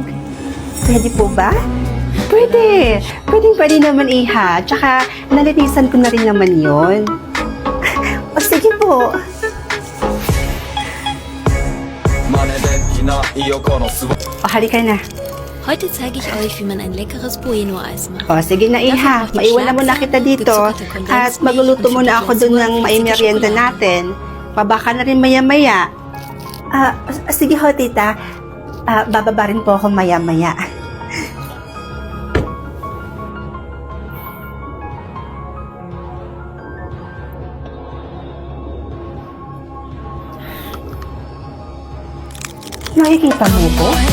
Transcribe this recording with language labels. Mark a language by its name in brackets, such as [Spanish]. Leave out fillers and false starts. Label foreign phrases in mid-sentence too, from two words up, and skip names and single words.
[Filipino] Pwede po ba? Pwede. Pwede naman, iha. Tsaka nalinisan ko na rin naman yon. O sige po. O halika na. [German] Heute zeige ich euch, wie man ein leckeres Bueno-Eis macht. [Filipino] O sige na, iha. Maiwan na muna kita dito. At magluluto muna ako doon ng maimerienda natin. Pabaka na rin maya-maya. Sige ho, tita. Bababa rin po ako maya-maya. Nakikita mo ko?